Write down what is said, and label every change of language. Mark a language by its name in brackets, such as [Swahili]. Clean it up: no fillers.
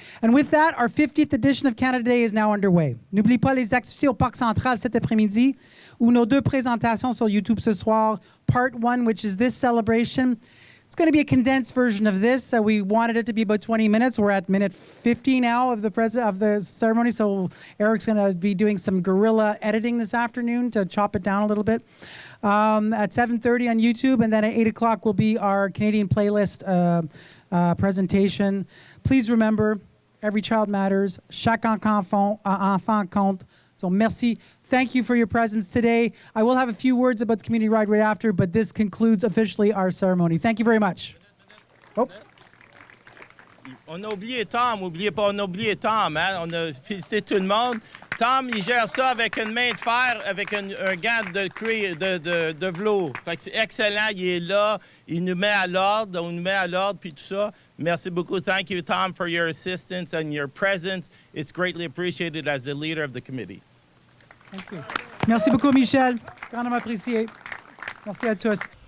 [English] And with that, our 50th edition of Canada Day is now underway. [French] N'oublie pas les activités au Parc Central cet après-midi ou nos deux présentations sur YouTube ce soir. [English] Part 1, which is this celebration. It's going to be a condensed version of this. We wanted it to be about 20 minutes. We're at minute 50 now of the ceremony, so Eric's going to be doing some guerrilla editing this afternoon to chop it down a little bit. At 7:30 on YouTube, and then at 8 o'clock will be our Canadian playlist presentation. Please remember, every child matters. [French] Chaque enfant compte. [English] So merci. Thank you for your presence today. I will have a few words about the community ride right after, but this concludes officially our ceremony. Thank you very much. Oh. [French] On a oublié Tom, oubliez pas, on a oublié Tom, hein? On a félicité tout le monde. Tom, il gère ça avec une main de fer, avec un gant de cuir, de velours. Fait que c'est excellent, il est là, il nous met à l'ordre, on nous met à l'ordre, puis tout ça. Merci beaucoup. [English] Thank you, Tom, for your assistance and your presence. It's greatly appreciated as the leader of the committee. Thank you. [French] Merci beaucoup, Michel. Grandement apprécié. Merci à tous.